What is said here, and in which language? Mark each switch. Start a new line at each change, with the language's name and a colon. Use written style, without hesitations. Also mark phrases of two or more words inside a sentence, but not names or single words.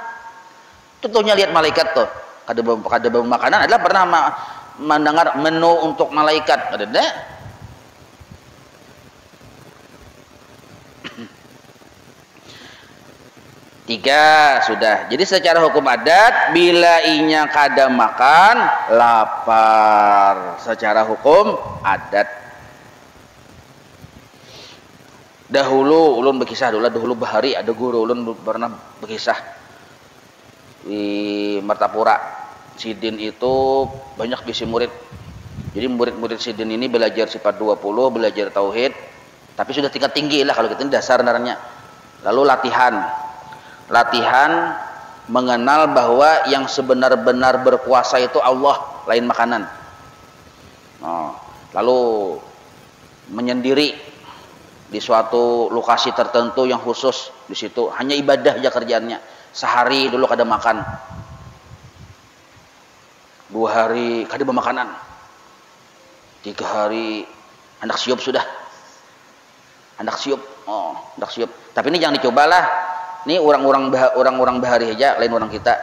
Banjar: Contohnya lihat malaikat tuh. Kada makanan adalah pernah mendengar menu untuk malaikat.
Indonesian: Ada enggak? Tiga sudah.
Banjar: Jadi secara hukum adat bila inya kada makan lapar. Secara hukum adat. Dahulu ulun berkisah dulu bahari ada guru ulun pernah berkisah. di Martapura. Sidin itu banyak bisi murid. Jadi murid-murid Sidin ini belajar sifat 20, belajar tauhid, tapi sudah tingkat tinggi lah kalau gitu, ini dasar naranya. Lalu latihan mengenal bahwa yang sebenar-benar berkuasa itu Allah, lain makanan.
Indonesian: Lalu menyendiri di suatu lokasi tertentu yang khusus, di situ hanya ibadah aja kerjaannya.
Banjar: Sehari dulu kada makan, 2 hari kada bermakanan, 3 hari hendak siup sudah, hendak siup. Tapi ini jangan dicobalah. Ini orang-orang bahari aja, lain orang kita.